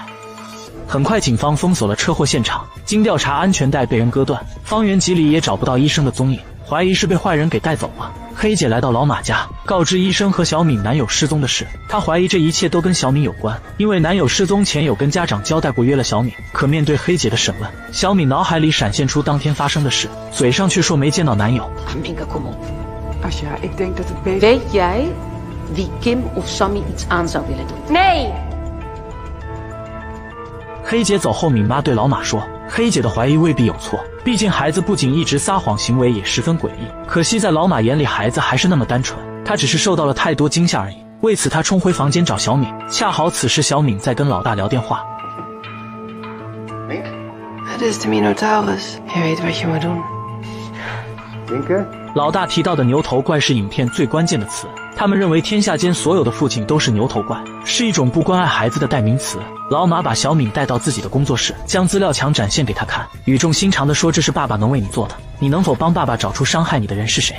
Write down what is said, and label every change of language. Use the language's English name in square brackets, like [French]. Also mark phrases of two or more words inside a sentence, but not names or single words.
[Chinese] 很快警方封锁了车祸现场，经调查安全带被人割断，方圆几里也找不到医生的踪影，怀疑是被坏人给带走了。黑姐来到老马家，告知医生和小敏男友失踪的事。她怀疑这一切都跟小敏有关，因为男友失踪前有跟家长交代过约了小敏。可面对黑姐的审问，小敏脑海里闪现出当天发生的事，嘴上却说没见到男友。 [Dutch] Aminka, kom op. Asja, ik denk dat het beter... Weet jij wie Kim of Sammy iets aan zou willen doen? Nee! [Chinese] 黑姐走后，敏妈对老马说：“黑姐的怀疑未必有错，毕竟孩子不仅一直撒谎，行为也十分诡异。可惜在老马眼里，孩子还是那么单纯，他只是受到了太多惊吓而已。为此，他冲回房间找小敏，恰好此时小敏在跟老大聊电话。 [Dutch] Het is de Minotaurus. Je weet wat je moet doen. Winken? [Chinese] 老大提到的牛头怪是影片最关键的词，他们认为天下间所有的父亲都是牛头怪，是一种不关爱孩子的代名词。老马把小敏带到自己的工作室，将资料墙展现给他看，语重心长地说：“这是爸爸能为你做的，你能否帮爸爸找出伤害你的人是谁？”